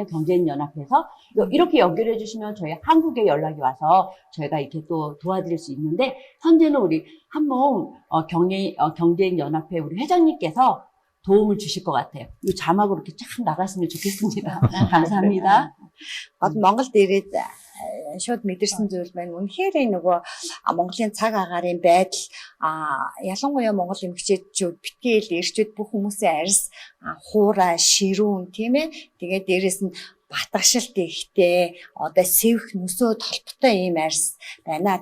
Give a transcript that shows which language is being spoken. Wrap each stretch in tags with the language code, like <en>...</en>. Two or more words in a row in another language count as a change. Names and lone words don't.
<ko>경제인연합에서 이렇게 연결해 주시면 저희 한국에 연락이 와서 저희가 이렇게 또 도와드릴 수 있는데 현재는 우리 한몽 경제인연합회 우리 회장님께서 도움을 주실 것 같아요. 이 자막으로 이렇게 쫙 나갔으면 좋겠습니다. 감사합니다.</ko> <mn>Монголд ирээд шууд мэдэрсэн зүйл байна. Үнэхээр нөгөө Монголын цаг агаарын байдал ялангуяа Монгол эмэгтэйчүүд битгэл эрчүүд бүх хүмүүсийн арьс хуурай ширүүн тийм ээ. Тэгээд дээрэс нь батгашилт ихтэй одоо сэвх нүсөө толботой ийм арьс байна.</mn>